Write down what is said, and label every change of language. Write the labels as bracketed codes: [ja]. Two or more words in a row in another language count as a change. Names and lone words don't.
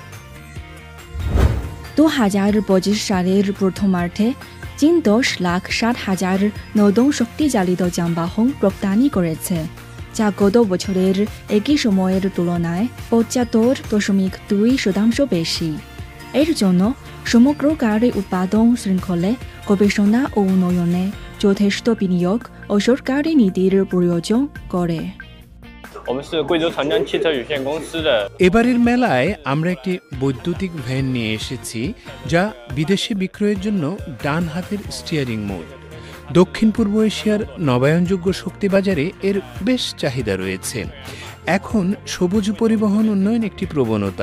[bn] 2025 সালের প্রথমার্ধে চীন 10,60,000 নতুন শক্তিচালিত যানবাহন রপ্তানি করেছে, যা গত বছরের একই সময়ের তুলনায় 75.2% বেশি। এর জন্য সমগ্র গাড়ি উৎপাদন শৃঙ্খলে গবেষণা ও উন্নয়নে যথেষ্ট বিনিয়োগ ও সরকারি নীতির প্রয়োজন করে। [zh] 我们是贵州长江汽车有限公司的 [bn] এবারের মেলায় আমরা একটি বৈদ্যুতিক ভ্যান নিয়ে এসেছি, যা বিদেশে বিক্রয়ের জন্য ডান হাতের স্টিয়ারিং মোড। দক্ষিণ পূর্ব এশিয়ার নবায়নযোগ্য শক্তি বাজারে এর বেশ চাহিদা রয়েছে। এখন সবুজ পরিবহন উন্নয়ন একটি প্রবণতা।